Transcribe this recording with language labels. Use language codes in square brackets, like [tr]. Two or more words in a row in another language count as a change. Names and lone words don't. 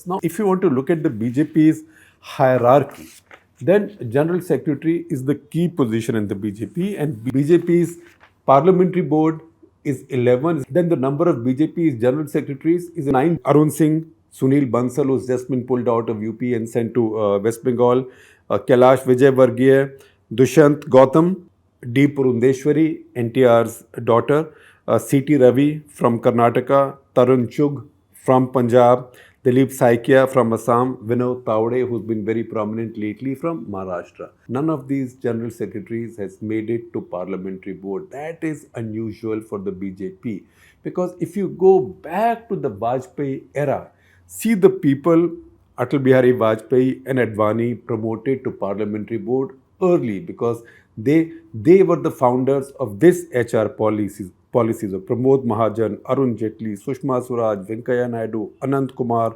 [en] Now, if you want to look at the BJP's hierarchy, then General Secretary is the key position in the BJP, and BJP's parliamentary board is 11. Then the number of BJP's General Secretaries is 9. Arun Singh, Sunil Bansal, who's just been pulled out of UP and sent to West Bengal, Kailash Vijay Vargiya, Dushyant Gautam, D. Purundeshwari, NTR's daughter, C.T. Ravi from Karnataka, Tarun Chugh from Punjab, Dilip Saikia from Assam, Vinod Tawde, who's been very prominent lately, from Maharashtra. None of these general secretaries has made it to parliamentary board. That is unusual for the BJP, because if you go back to the Vajpayee era, see the people Atal Bihari Vajpayee and Advani promoted to parliamentary board early, because they were the founders of this HR policies of Pramod Mahajan, Arun Jaitley, Sushma Swaraj, Venkaiah Naidu, Anant Kumar.